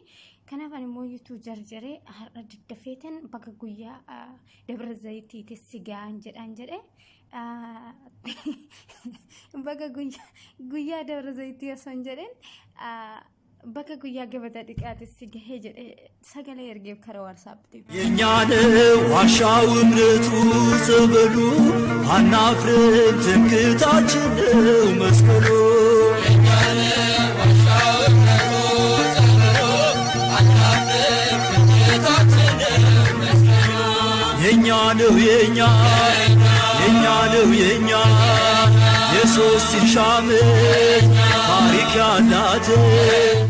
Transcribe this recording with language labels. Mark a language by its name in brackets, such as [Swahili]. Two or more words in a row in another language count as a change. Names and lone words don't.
[Oromo] Kanaaf ani immoo YouTube jarjaree har'a daddafee tan bakka guyyaa Dabra Zayitiitti si ga'an jedhee bakka guyyaa Dabra Zayitii osoo hin jedhin bakka guyyaa gabata dhiqaatti si gahee jedhee sagalee ergeef karaa WhatsApp [Amharic] የኛን ዋሻው እምነቱ ጸበሉ አናፍርም ትምክህታችን ነው መስቀሉ የኛን ዋሻው እምነቱ ጸበሉ አናፍርም ትምክህታችን ነው መስቀሉ የኛ ነው የኛ የሶስት ሺህ ዓመት ታሪክ ያላት